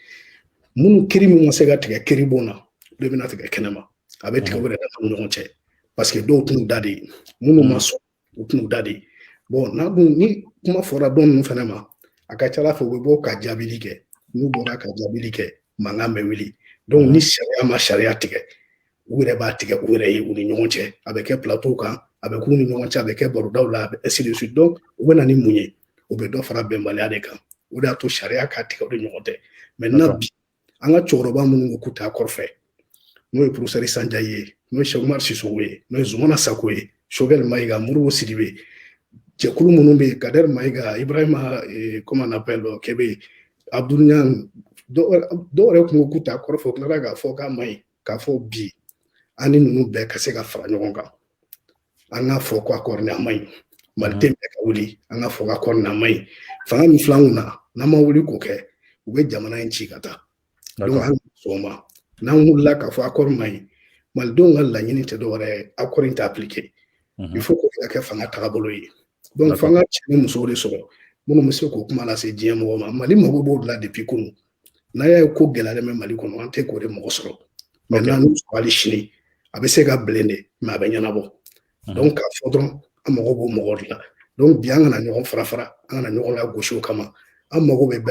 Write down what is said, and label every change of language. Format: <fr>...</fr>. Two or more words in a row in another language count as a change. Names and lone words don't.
<bm>minnu kiiri min ma se ka tigɛ kiiri bon na olu bɛna tigɛ kɛnɛma a bɛ tigɛ o yɛrɛ dama ni ɲɔgɔn cɛ</bm> <fr>parce que</fr> <bm>dɔw tun da de minnu ma sɔn u tun da de bon n'a dun ni kuma fɔra dɔn ninnu fana ma a ka ca ala fɛ u bɛ bɔ ka jaabili kɛ n'u bɔra ka jaabili kɛ mankan bɛ wuli donc ni sariya ma sariya tigɛ u yɛrɛ b'a tigɛ u yɛrɛ ye u ni ɲɔgɔn cɛ a bɛ kɛ plateau kan a bɛ k'u ni ɲɔgɔn cɛ a bɛ kɛ barodaw la a bɛ</bm> <fr>ainsi de suite</fr> <bm>donc u bɛ na ni mun ye u bɛ dɔ fara bɛnbaliya de kan o de y'a to sariya k'a tigɛ o de ɲɔgɔn tɛ maintenant bi an ka cɛkɔrɔba minnu ko k'u t'a kɔrɔfɛ n'o ye professeur Sanjayi ye n'o ye Cheikh Umar Sissoco ye n'o ye Zumana Sako ye Choguel Maïga Modibo Sidibe jɛkulu minnu bɛ yen Kader Maïga Ibrahima</bm> <fr>comment on appelle</fr> <bm>Kebe Abdou Niang dɔw yɛrɛ kun ko k'u t'a kɔrɔfɛ u tilara k'a fɔ k'a ma ɲi k'a fɔ bi an ni ninnu bɛɛ ka se ka fara ɲɔgɔn kan an k'a fɔ ko accord nin a ma ɲi maliden bɛɛ ka wuli an k'a fɔ ko accord nin a ma ɲi fanga min filɛ anw na n'an ma wuli k'o kɛ u bɛ jamana in ci ka taa donc an ka sɔn o ma n'an wulila k'a fɔ accord ma ɲi malidenw ka laɲini tɛ dɔwɛrɛ ye accord in tɛ appliqué</bm> <fr>il faut</fr> <bm>k'o kɛ fanga tagabolo ye donc fanga cɛ ni musow de sɔrɔ minnu bɛ se k'o kuma lase diɲɛ mɔgɔ ma mali mago b'o de la depuis kunun n'a y'a ye ko gɛlɛyalen bɛ mali kɔnɔ an tɛ k'o de mɔgɔ sɔrɔ maintenant n'u sɔrɔ hali sini a bɛ se ka bilen de mais a bɛ ɲɛnabɔ donc k'a fɔ dɔrɔn an mago b'o mɔgɔ de la</bm> <fr>Donc bien</fr> <bm>an kana ɲɔgɔn fara an kana ɲɔgɔn lagosi o kama an mago bɛ bɛɛ</bm>